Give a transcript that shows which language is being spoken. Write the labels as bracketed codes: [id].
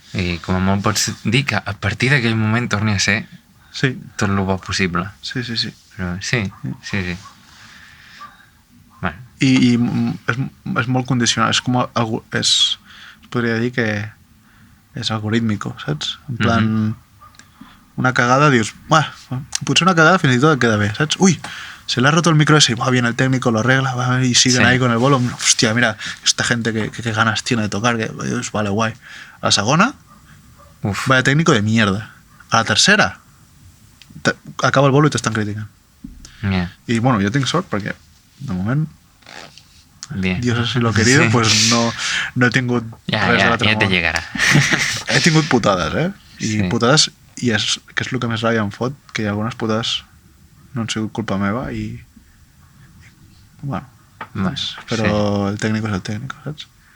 [ca] I com a molt pots dir que a partir d'aquell moment torni a ser tot el bo possible. Sí. Però sí. Bueno. I és molt condicionat, es podria dir que és algorítmico, saps? En plan, una cagada dius, potser una cagada fins i tot et queda bé, saps? [es] Ui, se le ha roto el micro ese, viene el técnico, lo arregla, y siguen ahí con el bolo. Hostia, mira, esta gente que ganas tiene de tocar, que vale, guay. [ca] A la segona, [es] vaya técnico de mierda. [ca] A la tercera, acaba el bolo i t'estan criticant. I bueno, jo tinc sort perquè de moment [es] Dios así lo querido, pues no he [ca] tingut res de l'altre món. Ja te llegarà. He tingut putades, putades, i que és el que més ràbia em fot, que hi ha algunes putades no han sigut culpa meva i bueno, però el tècnic és el tècnic, saps?